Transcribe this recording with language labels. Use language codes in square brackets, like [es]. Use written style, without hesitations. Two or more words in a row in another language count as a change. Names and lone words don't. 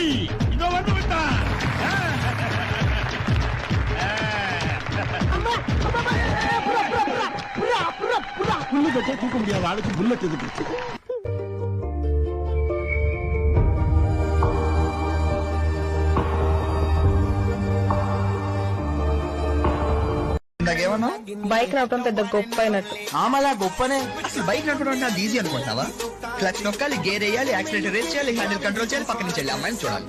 [ta] இதோ வந்து விட்டார். புல்லு கட்டே தூக்க முடியாத ஆளுக்கு புல்லட் எதுக்கு? [te] బైక్ నడపడం పెద్ద గొప్ప అయినట్టు. ఆమలా గొప్పనే. అసలు బైక్ నడపడం అంటే అది ఈజీ అనుకుంటావా? క్లచ్ నొక్కాలి, గేర్ వేయాలి, [en] accelerator race [te] చేయాలి, [en] handle control [te] చేయాలి, పక్క నుంచి వెళ్ళి అమ్మాయిని చూడాలి.